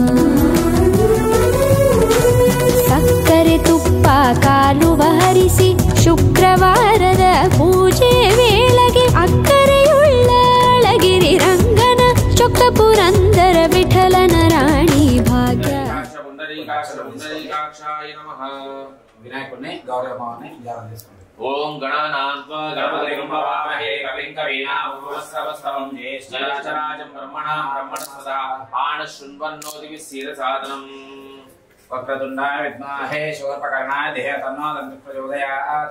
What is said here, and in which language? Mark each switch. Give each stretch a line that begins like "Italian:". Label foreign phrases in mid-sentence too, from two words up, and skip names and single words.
Kannada: ಸಕ್ಕರೆ ತುಪ್ಪ ಕಾಲುವ ಹರಿಸಿ ಶುಕ್ರವಾರದ ಪೂಜೆ ವೇಳೆಗೆ ಅಕ್ಕರೆಯುಳ್ಳ ಅಳಗಿರಿ ರಂಗನ ಚೊಕ್ಕ ಪುರಂದರ ವಿಠಲನ ರಾಣಿ ಭಾಗ್ಯ.
Telugu: వినాయకుడిని గౌరవమాన్ని ధ్యానం చేసుకోండి.
Sanskrit: ఓం గణానాన్వా గణపతిం భవామహే కవిం కవీనాం ఉపమశ్రవస్తవం జ్యేష్ఠరాజం బ్రహ్మణాం బ్రహ్మణస్పదా ఆన శృణ్వన్నోదివి సీరసాదనం. వక్రతుండాయ విద్మహే శూర్పకర్ణాయ ధియో తన్నో దంతి ప్రచోదయాత్.